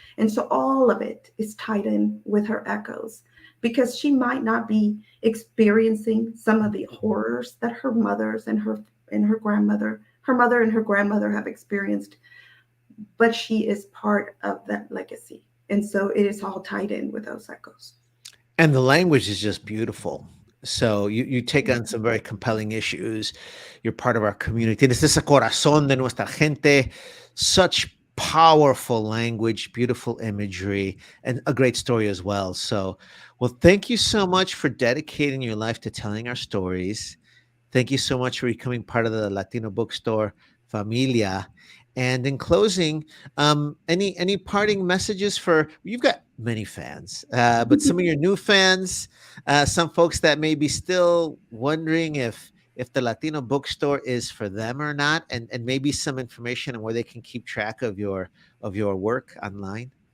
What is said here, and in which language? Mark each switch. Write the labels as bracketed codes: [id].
[en] And so all of it is tied in with her echoes because she might not be experiencing some of the horrors that her mothers and her grandmother, her mother and her grandmother have experienced, but she is part of that legacy. And so it is all tied in with those echoes. And the language is just beautiful. So you take on some very compelling issues. You're part of our community. [es] Tienes ese corazón de nuestra gente. [en] Such powerful language, beautiful imagery, and a great story as well. So, well, thank you so much for dedicating your life to telling our stories. Thank you so much for becoming part of the Latino bookstore familia. And in closing, any parting messages for you've got many fans, but some of your new fans, some folks that may be still wondering if the Latino bookstore is for them or not, and maybe some information on where they can keep track of your work online.